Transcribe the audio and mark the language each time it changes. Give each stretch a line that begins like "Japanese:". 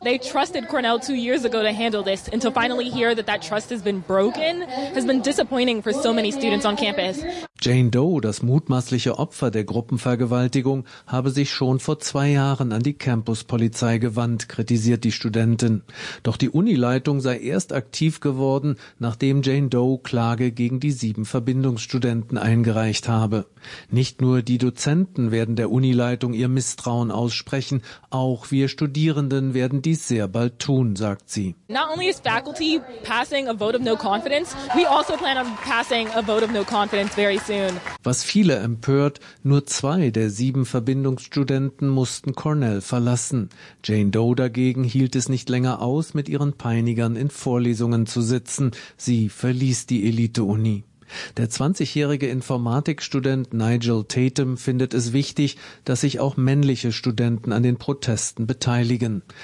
English: They trusted Cornell 2 years ago to handle this, and to finally hear that that trust has been broken has been disappointing for so many students on campus.
German: Jane Doe, das mutmaßliche Opfer der Gruppenvergewaltigung, habe sich schon vor 2 Jahren an die Campuspolizei gewandt, kritisiert die Studentin. Doch die Unileitung sei erst aktiv geworden, nachdem Jane Doe Klage gegen die 7 Verbindungsstudenten eingereicht habe. Nicht nur die Dozenten werden der Unileitung ihr Misstrauen aussprechen, auch wir Studierenden werden dies sehr bald tun, sagt sie.
English: Not only is faculty passing a vote of no confidence, we also plan on passing a vote of no confidence very soon.
German: Was viele empört, nur 2 der 7 Verbindungsstudenten mussten Cornell verlassen. Jane Doe dagegen hielt es nicht länger aus, mit ihren Peinigern in Vorlesungen zu sitzen. Sie verließ die Elite-Uni. Der 20-jährige Informatikstudent Nigel Tatum findet es wichtig, dass sich auch männliche Studenten an den Protesten beteiligen.